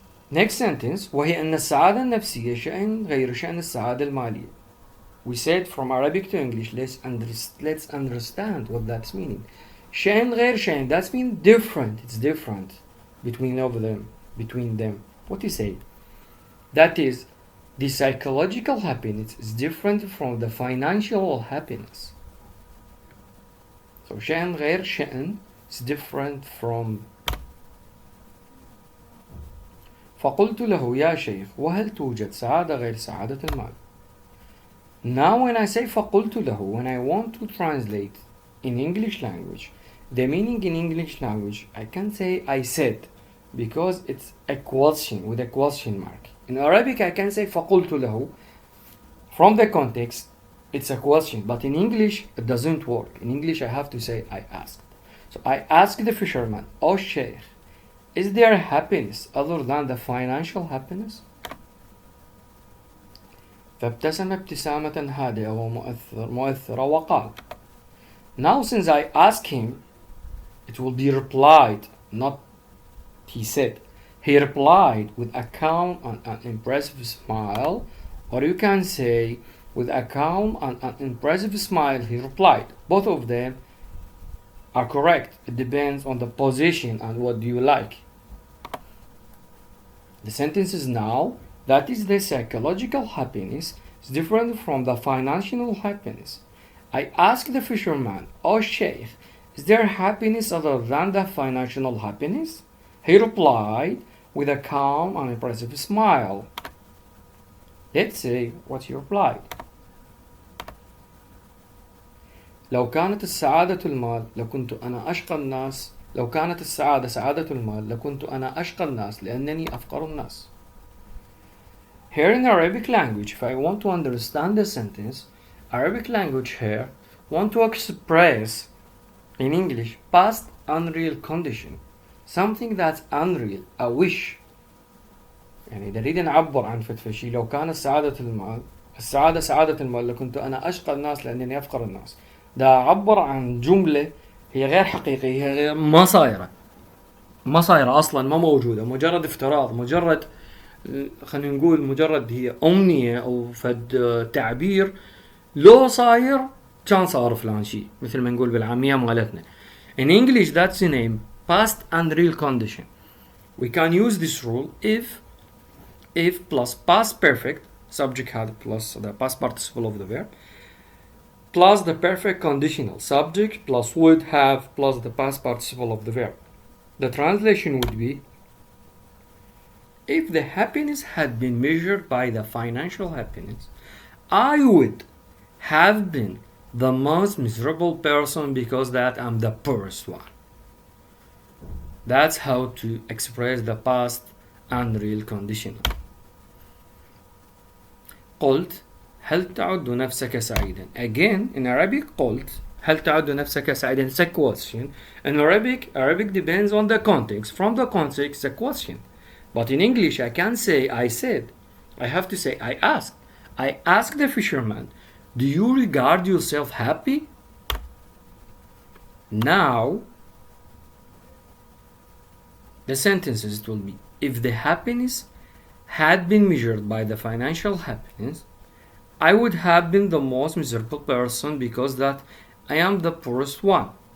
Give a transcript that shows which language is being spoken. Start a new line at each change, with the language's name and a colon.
English: Next sentence,
Arabic: وهي أن السعادة النفسية شأن غير شأن السعادة المالية.
English: We said from Arabic to English, let's understand what that's meaning.
Arabic: شأن غير شأن,
English: that's mean different. It's different between them. What do you say? That is, the psychological happiness is different from the financial happiness. So
Arabic: شأن غير شأن
English: is different from.
Arabic: فقلت له يا شيخ وهل توجد سعادة غير سعادة المال?
English: Now when I say
Arabic: فقلت له,
English: when I want to translate in English language, the meaning in English language, I can say I said, because it's a question with a question mark. In Arabic I can say
Arabic: فقلت له,
English: from the context it's a question, but in English it doesn't work. In English I have to say I asked. So I asked the fisherman, oh Sheikh, is there happiness other than the financial happiness?
Arabic: فابتسم ابتسامة هادئة ومؤثرة وقال.
English: Now since I asked him, it will be replied, not he said. He replied with a calm and an impressive smile, or you can say with a calm and an impressive smile he replied. Both of them are correct. It depends on the position and what do you like. The sentence is now, that is the psychological happiness is different from the financial happiness. I asked the fisherman, oh Sheikh, is there happiness other than the financial happiness? He replied with a calm and impressive smile. Let's see what he replied.
Arabic: لو كانت السعادة المال لكنت أنا أشقى الناس. لو كانت السعادة سعادة المال لكنت أنا أشقى الناس لأنني أفقر الناس.
English: Here in Arabic language, if I want to understand the sentence, Arabic language here want to express in English past unreal condition, something that's unreal, a wish.
Arabic: يعني نريد نعبر عن فتفشي لو كانت السعادة سعادة المال لكنت أنا أشقى الناس لأنني أفقر الناس. ده عبر عن جملة هي غير حقيقية، هي غير ما صايرة أصلا، ما موجودة، مجرد افتراض، مجرد خلينا نقول مجرد هي أمنية أو فد تعبير لو صاير كان صار فلان شيء، مثل ما نقول بالعامية مالتنا.
English: In English that's the name past unreal condition. We can use this rule if plus past perfect, subject had plus the past participle of the verb, plus the perfect conditional, subject plus would have plus the past participle of the verb. The translation would be, if the happiness had been measured by the financial happiness, I would have been the most miserable person because that I'm the poorest one. That's how to express the past unreal conditional.
Arabic: قلت هل تعد نفسك سعيدا?
English: Again in Arabic
Arabic: قلت هل تعد نفسك سعيدا?
English: It's a question. In Arabic depends on the context. From the context, it's a question. But in English, I can't say I said. I have to say I asked. I asked the fisherman, do you regard yourself happy? Now, the sentences it will be, if the happiness had been measured by the financial happiness, I would have been the most miserable person because that I am the poorest one.